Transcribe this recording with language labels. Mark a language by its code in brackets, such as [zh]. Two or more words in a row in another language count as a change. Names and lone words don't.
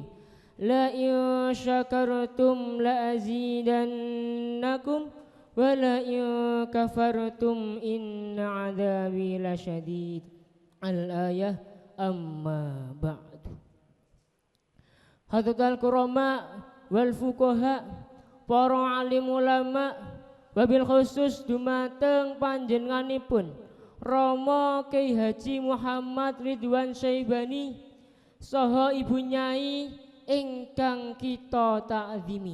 [ar] لئن شكرتم لأزيدنكم ولئن كفرتم إن عذابي لشديد. الآية أما بعد. حضرة الكرماء والفقهاء, [jv] para alim ulama, [ar] وبالخصوص [jv] dumateng panjenenganipun Rama Kyai Haji Muhammad Ridwan Syaibani saha Ibu Nyai ingkang kita ta'zimi.